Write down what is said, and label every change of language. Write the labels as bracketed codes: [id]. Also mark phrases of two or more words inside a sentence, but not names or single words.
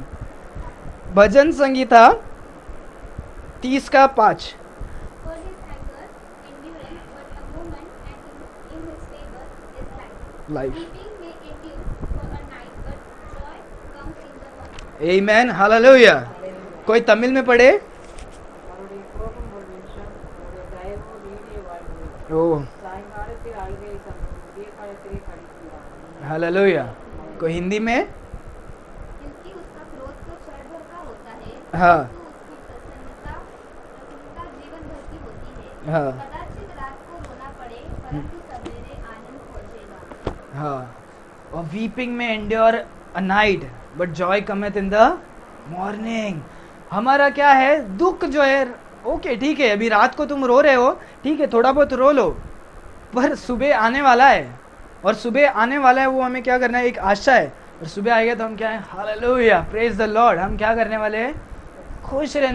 [hi] भजन संगीता 30 का 5। लाइफ आमेन, हालेलुया। कोई तमिल में पढ़े? [ta] அவருடைய கோபம் ஒரு நிமிஷம், அவருடைய தயவு நீடிய வாழ்வு. ओ சாயங்காலத்தில் ஆள்கை விடிய காலத்திலே கழிக்கிறார். [hi] हालेलुया। कोई हिंदी में? क्योंकि उसका क्रोध तो क्षण भर का होता है, हाँ। परंतु उसकी प्रसन्नता जीवन भर की होती है। हाँ। कदाचित रात को रोना पड़े, परंतु सवेरे आनंद पहुंचेगा। हाँ, और [en] weeping may endure a night but joy cometh in the morning. [hi] हमारा क्या है, दुख जो है, ओके ठीक है, अभी रात को तुम रो रहे हो, ठीक है थोड़ा बहुत रो लो, पर सुबह आने वाला है, और सुबह आने वाला है वो हमें क्या करना है, एक आशा है। और सुबह आएगा तो हम क्या है, हालेलुया, [en] praise the Lord, [hi] हम क्या करने वाले हैं, खुश रहने वाले।